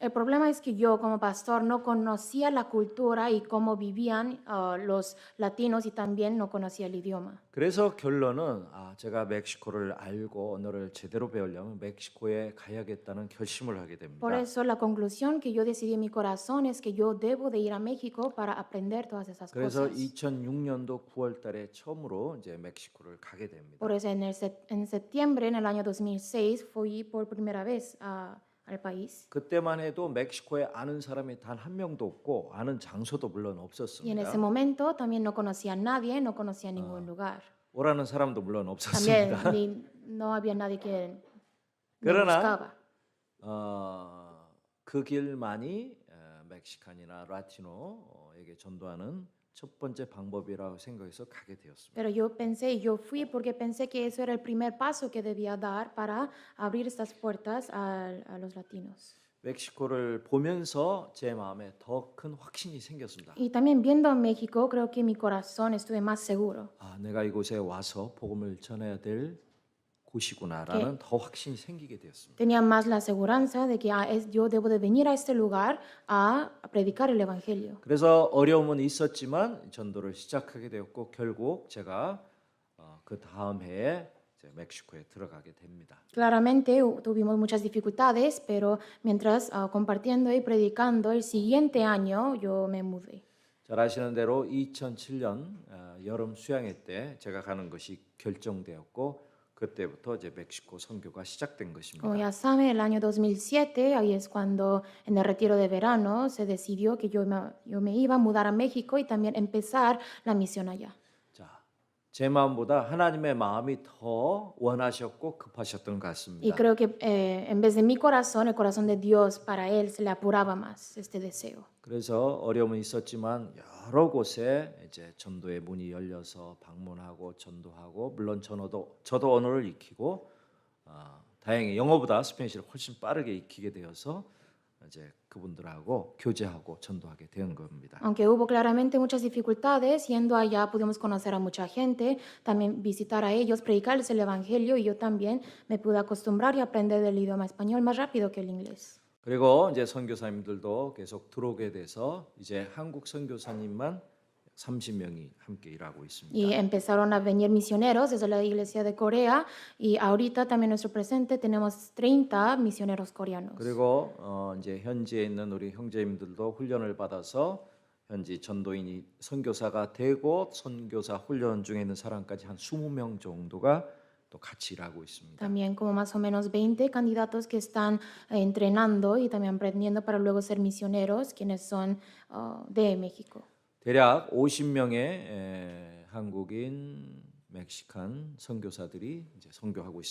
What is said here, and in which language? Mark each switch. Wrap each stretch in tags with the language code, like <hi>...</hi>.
<es>El problema es que yo como pastor no conocía la cultura y cómo vivían los latinos y también no conocía el idioma.</es> <ko>그래서 결론은 제가 멕시코를 알고 언어를 제대로 배우려면 멕시코에 가야겠다는 결심을 하게 됩니다.</ko> <es>Por eso la conclusión que yo decidí en mi corazón es que yo debo de ir a México para aprender todas esas</es> <ko>그래서</ko> <es>cosas.</es> <ko>2006년도 9월 달에 처음으로 이제 멕시코를 가게 됩니다.</ko> <es>Por eso en septiembre, en el año 2006, fui por primera vez al país.</es> <ko>그때만 해도 멕시코에 아는 사람이 단 한 명도 없고 아는 장소도 물론</ko> <es>Y en</es> <ko>없었습니다.</ko> <es>ese momento también no conocía a nadie, no conocía ningún lugar.</es> <ko>오라는 사람도 물론</ko> <es>También</es> <ko>없었습니다.</ko> <es>no había nadie que me</es> <ko>그러나</ko> <es>buscaba.</es> <ko>그 길만이 멕시칸이나 라티노에게 전도하는 첫 번째 방법이라고 생각해서 가게 되었습니다.</ko> <es>Pero yo fui porque pensé que eso era el primer paso que debía dar para abrir estas puertas a los latinos.</es> <ko>멕시코를 보면서 제 마음에 더 큰 확신이 생겼습니다.</ko> <es>Y también viendo a México, creo que mi corazón estuve más seguro.</es> <ko>아, 내가 이곳에 와서 복음을 전해야 될 곳이구나라는 더 확신이 생기게 되었습니다.</ko> <es>Tenía más la aseguranza de que yo debo de venir a este lugar a predicar el Evangelio.</es> <ko>그래서 어려움은 있었지만 전도를 시작하게 되었고 결국 제가 그 다음 해에 이제 멕시코에 들어가게 됩니다.</ko> <es>Claramente tuvimos muchas dificultades, pero mientras compartiendo y predicando, el siguiente año yo me mudé.</es> <ko>잘 아시는 대로 2007년 여름 수양회 때 제가 가는 것이 결정되었고 그때부터 이제 멕시코 선교가 시작된 것입니다.</ko> <es>Como ya saben, el año 2007, ahí es cuando en el retiro de verano se decidió que yo me iba a mudar a México y también empezar la misión allá.</es> <ko>자, 제 마음보다 하나님의 마음이 더 원하셨고 급하셨던 것</ko> <es>Y</es> <ko>같습니다.</ko> <es>creo que en vez de mi corazón, el corazón de Dios para él se le apuraba más este deseo.</es> <ko>그래서 어려움은 있었지만 여러 곳에 이제 전도의 문이 열려서 방문하고 전도하고 물론 저도 언어를 익히고 다행히 영어보다 스페니쉬를 훨씬 빠르게 익히게 되어서 이제 그분들하고 교제하고 전도하게 된 겁니다.</ko> <es>Aunque hubo claramente muchas dificultades, yendo allá pudimos conocer a mucha gente, también visitar a ellos, predicarles el Evangelio y yo también me pude acostumbrar y aprender el idioma español más rápido que el inglés.</es> <ko>그리고 이제 선교사님들도 계속 들어오게 돼서 이제 한국 선교사님만 30명이 함께 일하고 있습니다.</ko> <es>Y empezaron a venir misioneros desde la iglesia de Corea y ahorita también en nuestro presente tenemos 30 misioneros coreanos.</es> <ko>그리고 이제 현지에 있는 우리 형제님들도 훈련을 받아서 현지 전도인이 선교사가 되고 선교사 훈련 중에 있는 사람까지 한 20명 정도가 또 같이 일하고 있습니다.</ko> <es>También como más o menos 20 candidatos que están entrenando y también aprendiendo para luego ser misioneros, quienes son de México.</es> <ko>대략 50명의 한국인, 멕시칸 선교사들이 이제 선교하고</ko>